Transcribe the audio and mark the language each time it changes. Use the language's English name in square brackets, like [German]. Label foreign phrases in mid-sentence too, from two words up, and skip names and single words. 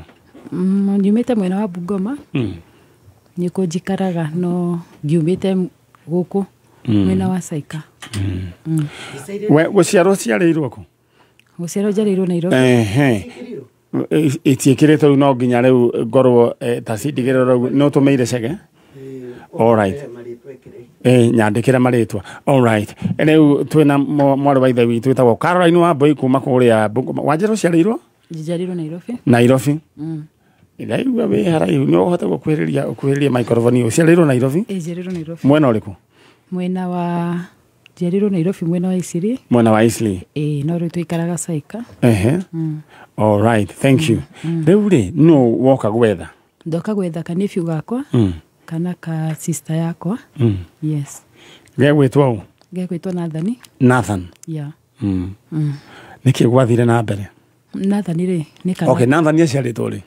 [Kikuyu] Nyumĩte mwena wa Bungoma. Nĩkuo njikaraga, no ngiumĩte gũkũ mwena wa Saika. We gũciarwo ciarĩirwo kũ? Gũciarwo njarĩirwo Nairobi. Itiĩkĩrĩtwo rĩu no nginya rĩu ngorwo ta cindigĩrĩrwo no tũmĩire cege? [English] All right. [Kikuyu] Nyandĩkĩre marĩtwa. [English] All right. [Kikuyu] Rĩu twĩna mwarĩ wa ithe witũ wĩtagwo Caroline Wambui kuma kũrĩa Bungoma. Wanjĩra ũciarĩirwo? Njarĩirwo Nairobi. Nairobi. Ndaigua wĩ haraihu nĩ ũhota gũkuhĩrĩria microphone ũciarĩirwo Nairobi? Njarĩirwo Nairobi. Mwena ũrĩkũ? Mwena wa njarĩirwo Nairobi mwena wa Isili. Mwena wa Isili. No rĩu tũikaraga Saika. [English] All right, thank you. [Kikuyu] Rĩu rĩ no woka gwetha? Ndoka gwetha kanĩbiũ gakwa kana ka sister yakwa. [English] Yes. [Kikuyu] Gegwĩtwo ũũ? Gegwĩtwo Nathan. Nathan. [English] Yeah. [Kikuyu] Nĩkĩ gwathire na mbere? Nathan rĩ nĩ kana. Okay, Nathan aciarĩtwo rĩ?